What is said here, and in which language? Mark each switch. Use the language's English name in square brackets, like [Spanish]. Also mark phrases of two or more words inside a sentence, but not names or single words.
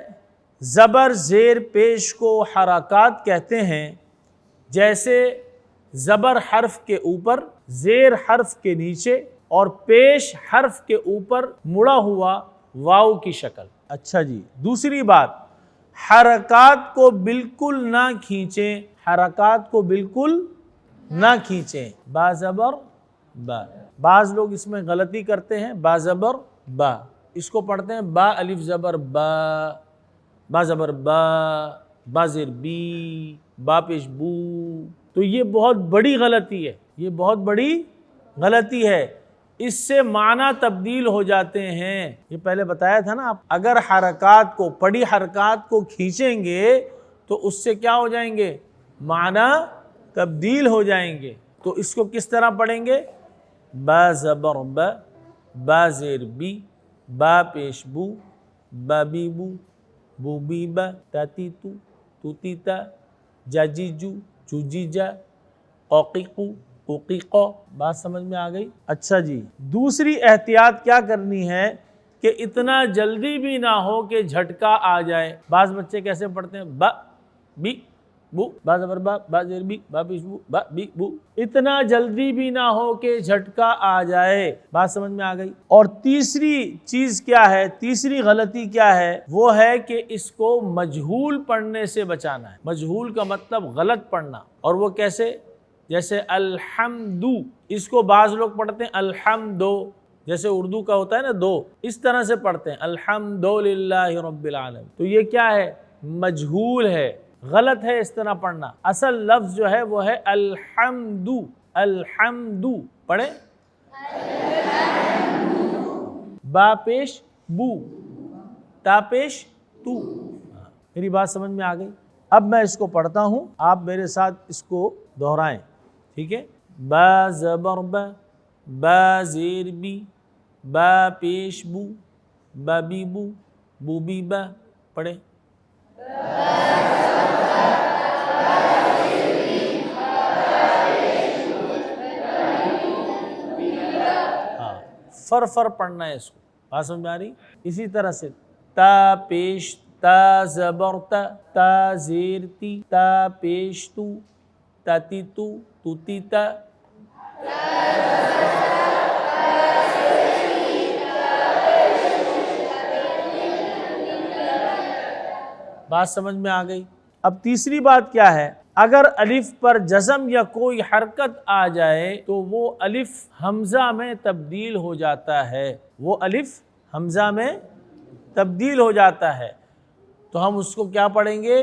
[Urdu] زبر، زیر، پیش کو حرکات کہتے ہیں، جیسے زبر حرف کے اوپر، زیر حرف کے نیچے اور پیش حرف کے اوپر مڑا ہوا واو کی شکل۔ اچھا جی، دوسری بات، حرکات کو بالکل نہ کھینچیں، حرکات کو بالکل نہ کھینچیں۔ با زبر با۔ بعض لوگ اس میں غلطی کرتے ہیں، با زبر با، اس کو پڑھتے ہیں با الف زبر با، با زبر با، با زیر بی، با پیش بو۔ تو یہ بہت بڑی غلطی ہے، یہ بہت بڑی غلطی ہے، اس سے معنی تبدیل ہو جاتے ہیں۔ یہ پہلے بتایا تھا نا آپ، اگر حرکات کو، پڑی حرکات کو کھینچیں گے تو اس سے کیا ہو جائیں گے؟ معنی تبدیل ہو جائیں گے۔ تو اس کو کس طرح پڑھیں گے؟ با زبر با، با زیر بی، با پیش بو، با بی بو، بو بی با، تا تی تو، تو تی تا، جا جی جو، جو جی جا، قوقی قو، قوقی قو۔ بات سمجھ میں آ گئی؟ اچھا جی، دوسری احتیاط کیا کرنی ہے کہ اتنا جلدی بھی نہ ہو کہ جھٹکا آ جائے۔ بعض بچے کیسے پڑھتے ہیں؟ با بی بو، با زبر با، با زیر بی، با پیش بو، با بی بو۔ اتنا جلدی بھی نہ ہو کہ جھٹکا آ جائے۔ بات سمجھ میں آ گئی؟ اور تیسری چیز کیا ہے؟ تیسری غلطی کیا ہے؟ وہ ہے کہ اس کو مجہول پڑھنے سے بچانا ہے۔ مجہول کا مطلب غلط پڑھنا، اور وہ کیسے؟ جیسے الحمدو، اس کو بعض لوگ پڑھتے ہیں الحمدو، جیسے اردو کا ہوتا ہے نا دو، اس طرح سے پڑھتے ہیں [Arabic] الحمدللہ رب العالمین۔ [Urdu] تو یہ کیا ہے؟ مجہول ہے، غلط ہے اس طرح پڑھنا۔ اصل لفظ جو ہے وہ ہے الحمدو، الحمدو پڑھیں، با پیش بو، تا پیش تو۔ میری بات سمجھ میں آ گئی؟ اب میں اس کو پڑھتا ہوں، آپ میرے ساتھ اس کو دہرائیں، ٹھیک ہے؟ با زبر با، با زیر بی، با پیش بو، با بی بو، بو بی با پڑھیں۔ فر پڑھنا ہے اس کو۔ بات سمجھ میں آ رہی؟ اسی طرح سے تا پیش تا زبر تا، تا زیر تی، تا پیش تو، تا تی تو، تو تی تا۔ بات سمجھ میں آ گئی؟ اب تیسری بات کیا ہے؟ اگر الف پر جزم یا کوئی حرکت آ جائے تو وہ الف حمزہ میں تبدیل ہو جاتا ہے، وہ الف حمزہ میں تبدیل ہو جاتا ہے، تو ہم اس کو کیا پڑھیں گے؟